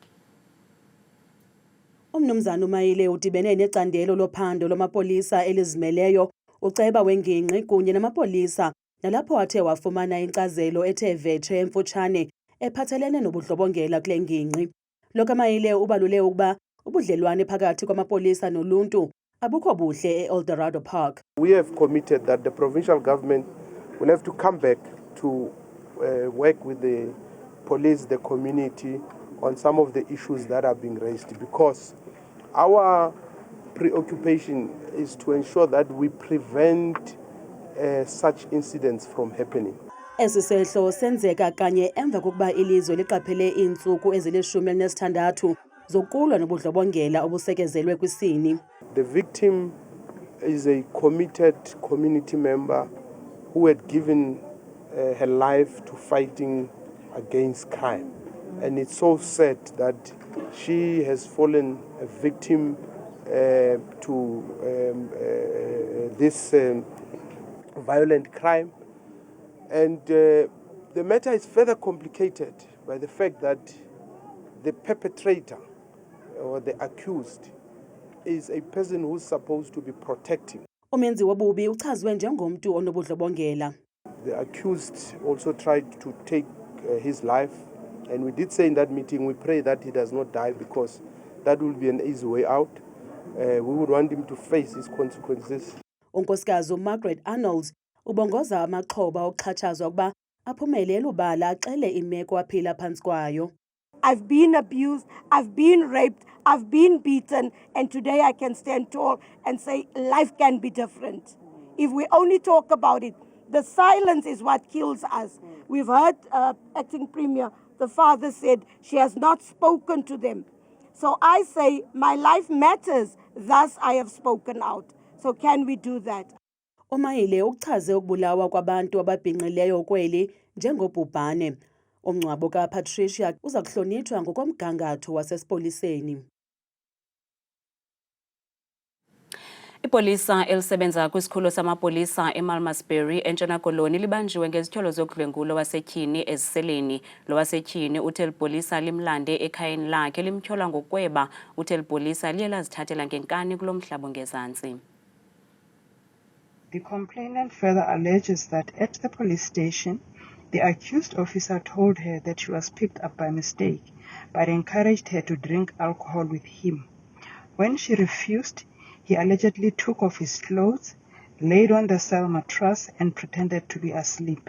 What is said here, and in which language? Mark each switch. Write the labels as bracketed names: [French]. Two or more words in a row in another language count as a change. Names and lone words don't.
[Xhosa] Umnumzana uMayile udibene necandelo lophando lwamapolisa elizimeleyo uceba wengingqi kunye namapolisa nalapho athe wafumana inkcazelo ethe vetshe emfutshane ephathelene nobudlobongela kule ngingqi. Lo kaMayile ubalule ukuba ubudlelwane phakathi kwamapolisa noluntu abukho buhle eEldorado Park. [English] We have committed that the provincial government will have to come back to work with the police, the community on some of the issues that are being raised, because our preoccupation is to ensure that we prevent such incidents from happening. [Xhosa] Esisehlo senzeka kanye emva kokuba ilizwe liqaphele iintsuku ezili-16 zokulwa nobudlobongela obusekezelwe kwisini. [English] The victim is a committed community member who had given her life to fighting against crime. And it's so sad that she has fallen a victim to this violent crime. And the matter is further complicated by the fact that the perpetrator or the accused is a person who's supposed to be protecting. [Xhosa] Umenzi wobubi uchazwe njengomntu onobudlobongela. [English] The accused also tried to take his life, and we did say in that meeting we pray that he does not die, because that will be an easy way out. We would want him to face his consequences. [Xhosa] Unkosikazi Margaret Arnold ubongoza amaxhoba okuxhatshazwa ukuba aphumele elubala axele imeko aphila phantsi kwayo. [English] I've been abused, I've been raped, I've been beaten, and today I can stand tall and say life can be different. If we only talk about it, the silence is what kills us. We've heard Acting Premier, the father said she has not spoken to them. So I say my life matters, thus I have spoken out. So can we do that? [Xhosa] Umayile uchaze ukubulawa kwabantu ababhinqileyo kweli njengobhubhane. Umngcwabo kaPatricia uza kuhlonitshwa ngokomgangatho wasesipoliseni. Ipolisa elisebenza kwisikhululo samapolisa eMalmesbury eNtshona Koloni libanjiwe ngezithyolo zokudlwengulo wasetyhini eziseleni. Lo wasetyhini uthe lipolisa limlande ekhayeni lakhe limtyhola ngokweba. Uthe lipolisa liye lazithathela ngenkani kulo mhlaba ngezantsi. [English] The complainant further alleges that at the police station, the accused officer told her that she was picked up by mistake, but encouraged her to drink alcohol with him. When she refused, he allegedly took off his clothes, laid on the cell mattress, and pretended to be asleep.